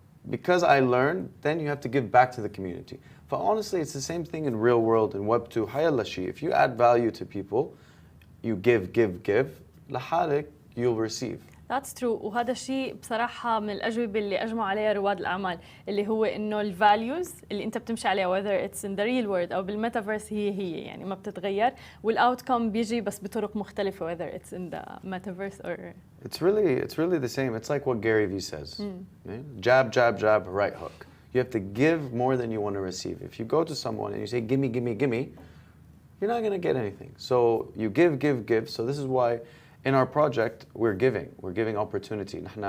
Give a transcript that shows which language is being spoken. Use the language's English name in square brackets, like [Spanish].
[English] Because I learned, then you have to give back to the community. Honestly, it's the same thing in real world in Web 2. [Arabic] حيلا شيء. [English] If you add value to people, you give, لحالك you'll receive. That's true. [Arabic] وهذا الشيء بصراحة من الأجوبة اللي أجمع عليها رواد الأعمال اللي هو إنه الفاليوز اللي أنت بتمشي عليها whether it's in the real world أو بالميتافيرس هي يعني ما بتتغير والoutcome بيجي بس بطرق مختلفة whether it's in the metaverse or [English] It's really the same. It's like what Gary Vee says. Jab, jab, jab, right hook. You have to give more than you want to receive. If you go to someone and you say, gimme, gimme, gimme, you're not going to get anything. So you give. So this is why in our project, we're giving opportunity.